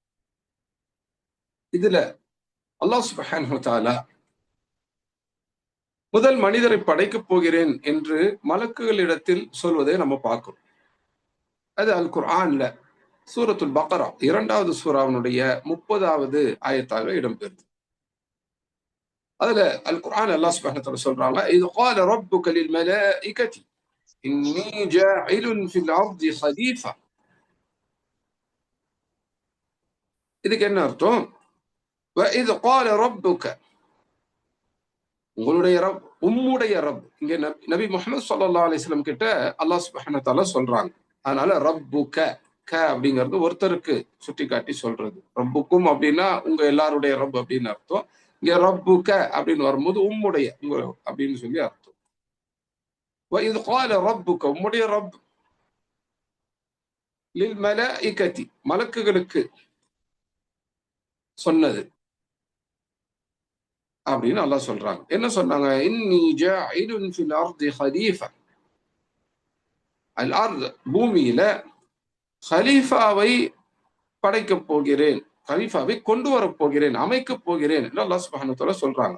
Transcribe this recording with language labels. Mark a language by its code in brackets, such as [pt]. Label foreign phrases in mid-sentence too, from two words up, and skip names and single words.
[ta] இதுல அல்லாஹ் [ar] سبحانه وتعالى [ta] முதல் மனிதரை படைக்கப் போகிறேன் என்று மலக்குகளிடத்தில் சொல்வதை நம்ம பார்க்கிறோம். அது அல் குர்ஆன்ல சூரத்துல் பக்ரா 2வது சூராவினுடைய 30வது ஆயத்தாக இடம்பெறுது. அதுல அல் குர்ஆன் அல்லாஹ் [ar] سبحانه وتعالى [ta] சொல்றாங்க, இது [ar] قال ربك للملائكة إني جاعل في الأرض خليفة. [ta] இதுக்கு என்ன அர்த்தம்? [ar] وإذ قال ربك, [ta] உங்களுடைய ரப், உம்முடைய ரப். இங்க நபி முஹம்மது [ar] صلى الله عليه وسلم [ta] கிட்ட அல்லாஹ் [ar] سبحانه وتعالى [ta] சொல்றாங்க. அதனால ரப்புக, க அப்படிங்கிறது ஒருத்தருக்கு சுட்டி காட்டி சொல்றது. ரப்புக்கும் அப்படின்னா உங்க எல்லாருடைய ரப் அப்படின்னு அர்த்தம். இங்க ரப்புக அப்படின்னு வரும்போது உம்முடைய, உங்க அப்படின்னு சொல்லி அர்த்தம். [ar] وإذ قال ربك, [ta] உம்முடைய ரப், للملائكة, மலக்குகளுக்கு சொன்னது அப்படின்னு அல்லாஹ் சொல்றாங்க. என்ன சொன்னாங்க? [ar] إني جاعل في الأرض خليفة. [ta] அல் அர்த், பூமியில ஹலீஃபாவை படைக்கப் போகிறேன், ஹலீஃபாவை கொண்டு வரப் போகிறேன், அமைக்கப் போகிறேன் என்று அல்லாஹ் [ar] سبحانه وتعالى [ta] சொல்றாங்க.